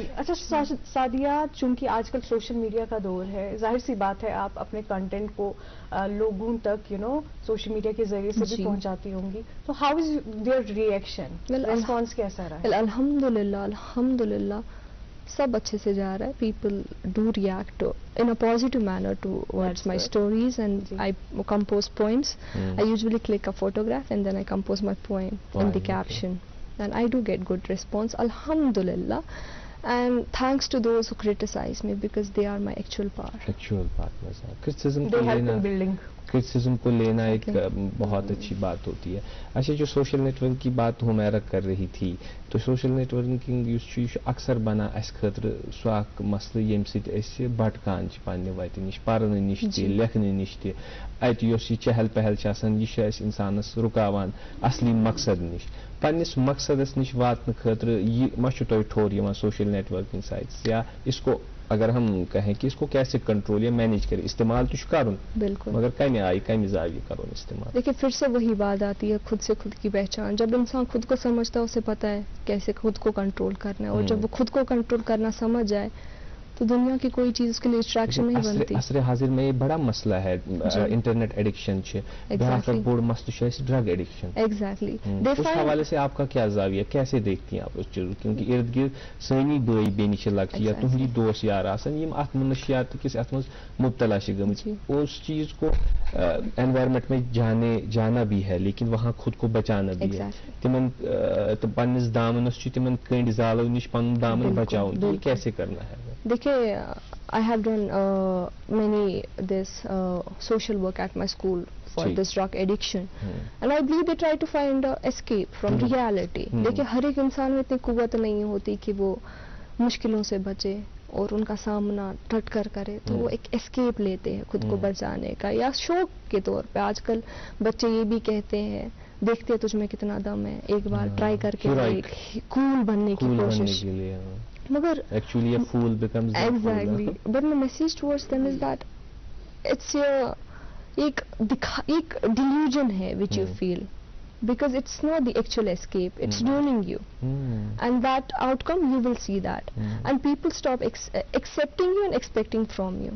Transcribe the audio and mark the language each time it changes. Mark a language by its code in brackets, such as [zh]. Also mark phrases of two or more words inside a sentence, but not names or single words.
[hi] अच्छा सादिया, चूंकि आजकल सोशल मीडिया का दौर है, जाहिर सी बात है आप अपने कंटेंट को लोगों तक सोशल मीडिया के जरिए से भी पहुंचाती होंगी, तो [en] how is their reaction, [hi] रिस्पॉन्स कैसा रहा है? अल्हम्दुलिल्लाह सब अच्छे से जा रहा है. [en] people do react in a positive manner towards my stories, and I compose poems. I usually click a photograph and then I compose my poem in the caption, and I do get good response, alhamdulillah, and thanks to those who criticize me because they are my actual partners. Criticism They help in building. [hi] क्रिटिसिज्म को लेना एक बहुत अच्छी बात होती है. अच्छा, जो सोशल नेटवर्क की बात हुमैरा कर रही थी, तो सोशल नेटवर्किंग अक्सर [ks] बना अस खतर सो अख मसले येम सित अस भटकान पन्ने वत निश, परने निश ते लेखने निश ते. अत योस चहल पहल यह इंसानस रुकावान असली मकसद निश. पन्निस मकसदस निश वातन खतर यह मा तुह ठोर यिवान सोशल नेटवर्किंग साइट्स, [hi] या इसको अगर हम कहें कि इसको कैसे कंट्रोल या मैनेज करें? इस्तेमाल तो करूँ, बिल्कुल, मगर कहीं आई कहीं जाविए करूँ इस्तेमाल. देखिए, फिर से वही बात आती है, खुद से खुद की पहचान. जब इंसान खुद को समझता है, उसे पता है कैसे खुद को कंट्रोल करना है, और जब वो खुद को कंट्रोल करना समझ जाए तो दुनिया की कोई चीज उसके लिए डिस्ट्रैक्शन नहीं बनती. असर हाजिर में ये बड़ा मसला है, इंटरनेट एडिक्शन बोर्ड मसला ड्रग एडिक्शन. एग्जैक्टली. उस हवाले से आपका क्या जाविया, कैसे देखती हैं आप उस चीज? [ks] क्योंकि इर्द गिर्द सनी बई बेनिश लक्ष्य या तुहदी दोस्त यार आसन यम अत मनशियात किस अत मज मुब्तला गमति, [hi] उस चीज को एनवायरनमेंट में जाना भी है, लेकिन वहाँ खुद को बचाना भी है. [ks] तिमन पन्निस दामनस तिमन कंड जालो निश पन दामन बचाओ, [hi] ये कैसे करना है? देखिए, [en] I have done many this social work at my school for this drug addiction, and I believe they try to find escape from reality. [hi] देखिए, हर एक इंसान में इतनी कुव्वत नहीं होती कि वो मुश्किलों से बचे और उनका सामना डट कर करे, तो वो एक एस्केप लेते हैं खुद को बचाने का, या शौक के तौर पे. आजकल बच्चे ये भी कहते हैं, देखते हैं तुझ में कितना दम है, एक बार ट्राई करके कूल बनने की कोशिश. मगर [en] actually a fool becomes exactly, but my message towards them is that it's एक delusion है which you feel, because it's not the actual escape, it's drowning you, and that outcome you will see that, and people stop accepting you and expecting from you.